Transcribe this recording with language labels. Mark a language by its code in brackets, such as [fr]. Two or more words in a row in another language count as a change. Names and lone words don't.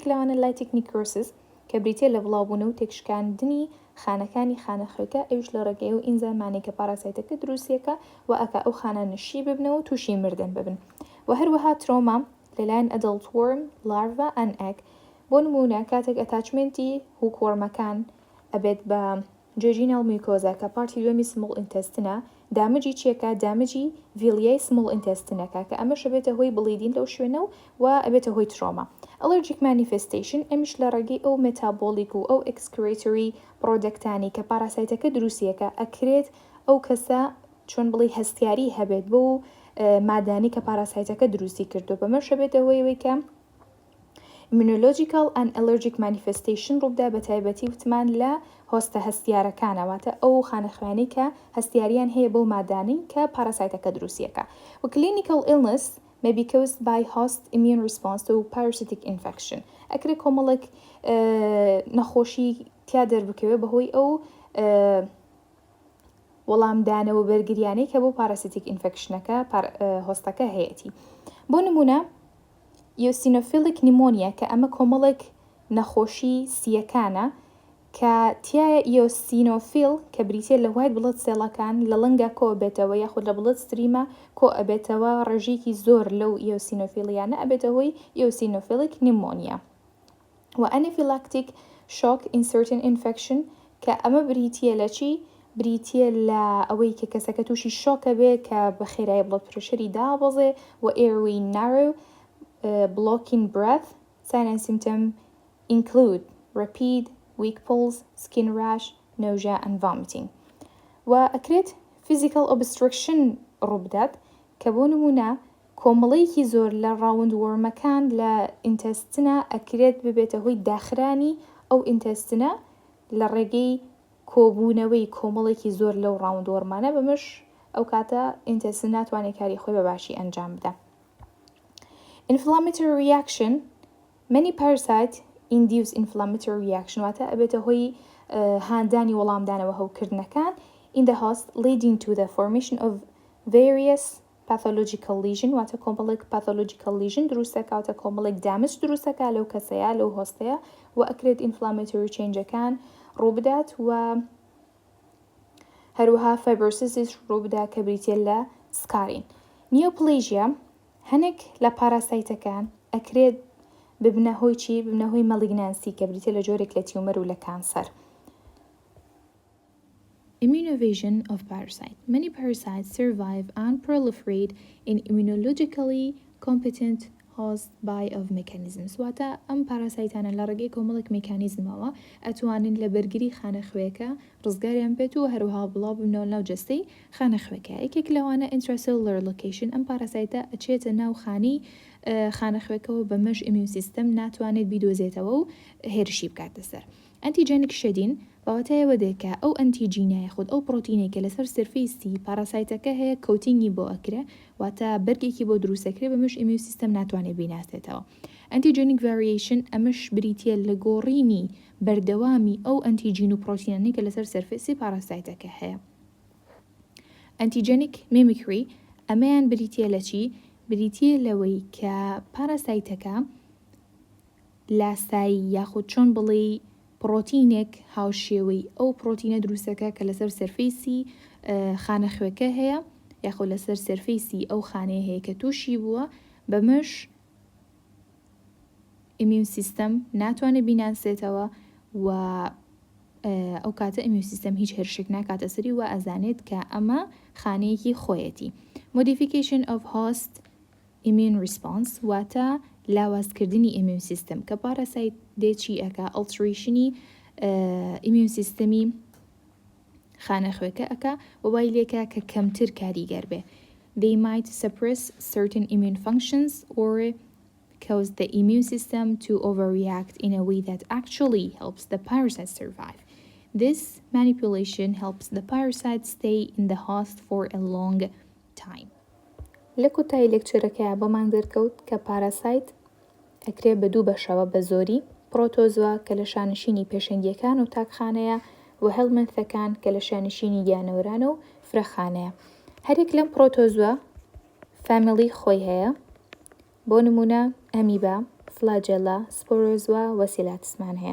[ckb] لەوانە [en] lytic necrosis [ckb] کە بریتێ لە بڵاوبوونە و تێکشکاندنی خانەکانی خانەخۆکە ئەوش لە ڕێگەی و ئینزایمانێک کە پاراسایتەکە دروستیەکە و ئەکە ئەو خانە نشی ببنەوە و تووشی مردن ببن و هەروەها ترۆما لەلایەن [en] adult worm larva and egg [ckb] بۆ نمونە کاتێک ئەتاچمنتی هوکوەرمەکان ئەبێت بە [en] jejunal mucosa [ckb] کە پارتی دووەمی [en] small intestine [ckb] دامەجی چیەکە دامەجی [en] villi small intestine [ckb] کە ئەمەش ئەبێتە هۆی بڵیدین لەو شوێنە و ئەبێتە هۆی ترۆما. [en] allergic manifestation [ckb] ئەمیش لە ڕێگەی ئەو مێتابۆلیک و ئەو [en] excretory products [ckb] کە پاراسایتەکە دروستیەکە ئەکرێت ئەو کەسە چۆن بڵی هەستیاری هەبێت بۆ مادانی کە پاراسایتەکە دروستی کردو بەمەش ئەبێتە هۆیەوەی کە [en] immunological and allergic manifestation [ckb] ڕووبدا بە تایبەتی وتمان لە هۆستە هەستیارەکانەواتە ئەو خانەخوێنەی کە هەستیاریان هەیە بۆ مادانی کە پاراسایتەکە دروستیەکە و [en] clinical illness may be caused by host immune response to parasitic infection. [ckb] ئەکرێ کۆمەڵێک نەخۆشی تیا دەربکەوێ بەهۆی ئەو وەڵامدانەوە بەرگریانەی کە بۆ [en] parasitic infection [ckb] هۆستەکە هەیەی. بۆ نمونە [en] eosinophilic pneumonia [ckb] کە ئەمە کۆمەڵێک نەخۆشی سیەکانە کە تایە ئیۆسینۆفیل کە بریتە لە [en] white blood cells [ckb] لە لەنگە کۆ ئەبێتەوە یاخود لە [en] blood stream [ckb] کۆ ئەبێتەوە ڕێژێکی زۆر لەو ئیۆسینۆفیلیانە ئەبێتە هۆی [en] eosinophilic pneumonia [ckb] و [en] anaphylactic shock in certain infection [ckb] کە ئەمە بریتە لە چی؟ بریتە لە ئەوەی کە کەسەکە تووشی شۆکە بێ کە بە خێرایی [en] blood pressure [ckb] دابەزێ و [en] airway narrow blocking breath. Signs and symptoms include rapid weak pulse, skin rash, nausea and vomiting. [ckb] وأكريت [en] physical obstruction [ckb] ڕووبدات کە بۆ نمونە کۆمەڵەیەکی زۆر لە [en] round worms [ckb] لە ئینتەستنە ئەکرێت ببێتە هۆی داخرانی ئەو ئینتەستنە لە ڕێگەی کۆبوونەوەی کۆمەڵێکی زۆر لەو [en] round worms [ckb] بەمەش ئەو کاتە ئینتەستن ناتوانێت کاری خۆی بەباشی ئەنجام بدە. [en] Inflammatory reaction. Many parasites induce inflammatory reaction [ckb] واتە ئەبێتە هۆی هاندانی وەڵامدانەوە هەوکردنەکان [en] in the host leading to the formation of various pathological lesion [ckb] واتە کۆمەڵێک [en] pathological lesion [ckb] دروستەکە واتە کۆمەڵێک damage دروستەکە لەو کەسەیە لەو هۆستەیە و ئەکرێت [en] inflammatory changeەکان [ckb] ڕووبدات و هەروەها fibrosis ڕووبدا کە بریتە لە سکارین. Neoplasia هەنێک لە پاراسایتەکان ئەکرێت ببنە هۆی چی؟ ببنە هۆی مەلیگنانسی کە بریتە لە جۆرێک لە تیومەر و لە کانسەر. [en] Immunoevasion of parasite. Many parasites survive and proliferate in immunologically competent host by of mechanisms. [ckb] واتە ئەم پاراسایتانە لە ڕێگەی کۆمەڵێک میکانیزمەوە ئەتوانن لە بەرگری خانەخوێکە ڕزگاریان بێت و هەروها بڵاو ببنەوە ناو جەستەی خانەخوێکە. یەکێک لەوانە [en] intracellular location [ckb] ئەم پاراسایتە ئەچێتە ناو خانەخوێکەوە بەمەش [en] immune system [ckb] ناتوانێت بیدۆزێتەوە و هێرشی بکاتە سەر. [en] antigenic shedding [ckb] بەواتایەوە دێکە ئەو ئەنتیجینایە خود ئەو پرۆتینێکە لەسەر سەرفەیسی پاراسایتەکە هەیە کەوتینگی بۆ ئەکرێ واتە بەرگێکی بۆ دروستەکرێ بەمەش [en] immune system [ckb] ناتوانێت بیناسێتەوە. [en] antigenic variation [ckb] ئەمەش بریتە لە گۆڕینی بەردەوامی ئەو ئەنتیجین و پرۆتینانی کە لەسەر سەرفەیسی پاراسایتەکە هەیە. [en] antigenic mimicry [ckb] ئەمەیان بریتە لە چی؟ بریتە لەوەی کە پاراسایتەکە لاسایی یاخود چۆن بڵێ پرۆتینێک هاوشێوەی ئەو پرۆتینە دروستەکە کە لەسەر سەرفەیسی خانەخوێکە هەیە یاخود لەسەر سەرفەیسی ئەو خانەیە هەیە کە تووشی بووە بەمەش [en] immune system [ckb] ناتوانێت بیناسێتەوە و ئەو کاتە [en] immune system [ckb] هیچ هێرشێک ناکاتە سەری و ئەزانێت کە ئەمە خانەیەکی خۆیەتی. [en] Modification of host immune response [ckb] واتە لاوازکردنی [en] immune system [ckb] کە پاراسایت دێچی ئەکا ئەڵتریشنی [en] immune systemi [ckb] خانەخوێکە ئەکا وای لێکە کە کەمتر کاریگەر بێ. [en] They might suppress certain immune functions or cause the immune system to overreact in a way that actually helps the parasite survive. This manipulation helps the parasite stay in the host for a long time. [ckb] لە کۆتایی لێکچەرەکەیە بۆمان دەرکەوت کە پاراسایت ئەکرێ بە دوو بەشەوە بە زۆری پرۆتۆزوا کە لە شانشینی پێشەنگیەکان و تاکخانەیە و هەڵمەنثەکان کە لە شانشینی گیانەورانە و فرەخانەیە. هەرێک لەم پرۆتۆزوا فامیلی خۆی هەیە بۆ نمونە ئەمیبا، فلاجێلا، سپۆرۆزوا و سیلاتسمان هەیە.